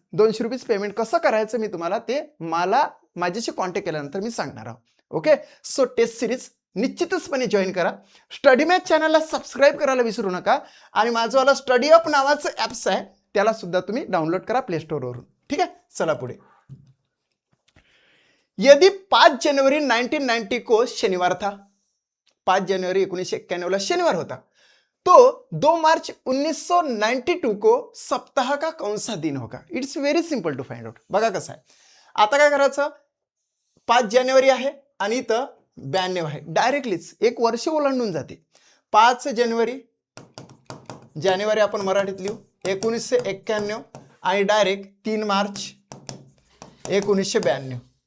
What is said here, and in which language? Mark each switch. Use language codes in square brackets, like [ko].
[mr] 200 rupees payment कसं करायचं मी तुम्हाला ते माझ्याशी कॉन्टॅक्ट केल्यानंतर मी सांगणार आहोत. Okay, so taste series निश्चितचपणे join करा. स्टडी मॅथ चॅनलला सबस्क्राईब करायला विसरू नका आणि माझंवाला स्टडी अप नावाचं ॲप्स आहे त्याला सुद्धा तुम्ही डाउनलोड करा प्ले स्टोअरवरून. ठीक आहे, चला पुढे. [hi] यदि 5 जनवरी 1990 को शनिवार था, 5 जनवरी 1991 शनिवार होता, तो 2 मार्च 1992 को सप्ताह का कौन सा दिन होगा? [en] It's very simple to find out. [mr] बघा कसं आहे. आता काय करायचं, 5 जानेवारी आहे आणि इथं 92 आहे. डायरेक्टलीच एक वर्ष ओलांडून जाते. 5 जानेवारी आपण मराठीत लिहू 1991 आणि डायरेक्ट 3 मार्च 1992.